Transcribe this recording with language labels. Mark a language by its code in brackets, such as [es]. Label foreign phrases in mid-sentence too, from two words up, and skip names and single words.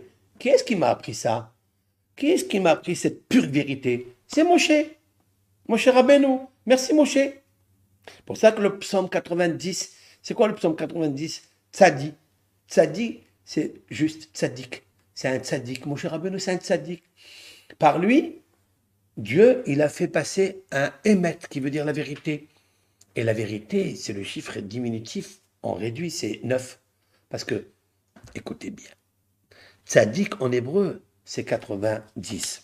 [fr] Qui est-ce qui m'a appris ça? Qui est-ce qui m'a appris cette pure vérité? C'est Moshe. Moshe Rabbeinu. Merci Moshe. C'est pour ça que le psaume 90, c'est quoi le psaume 90? Tzadi. Tzadi, c'est juste tzadik. C'est un tzadik. Moshe Rabbeinu, c'est un tzadik. Par lui, Dieu, il a fait passer un émet, qui veut dire la vérité. Et la vérité, c'est le chiffre diminutif, on réduit, c'est 9. Parce que, écoutez bien, tzaddik en hébreu, c'est 90.